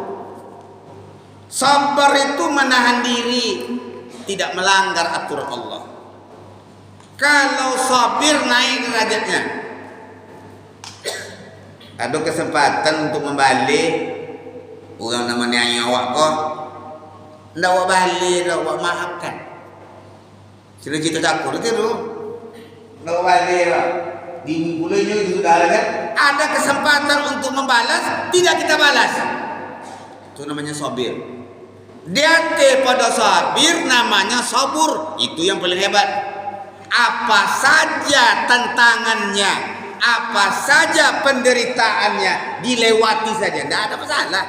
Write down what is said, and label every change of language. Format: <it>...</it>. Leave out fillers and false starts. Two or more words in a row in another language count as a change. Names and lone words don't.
<id>Sabar itu menahan diri, tidak melanggar aturan Allah. Kalau sabir naik derajatnya.</id> <min>Ada kesempatan untuk membalik orang namanya awak kok. Ndak awak balik, ndak awak maafkan. Sudah kita takut itu. Ndak awak balik lah.</min> <id>Di mulanya itu sudah ada kan? Ada kesempatan untuk membalas, tidak kita balas. Itu namanya sabir. Dia pada sabir namanya sabur. Itu yang paling hebat. Apa saja tantangannya, apa saja penderitaannya dilewati saja, tidak ada masalah.</id>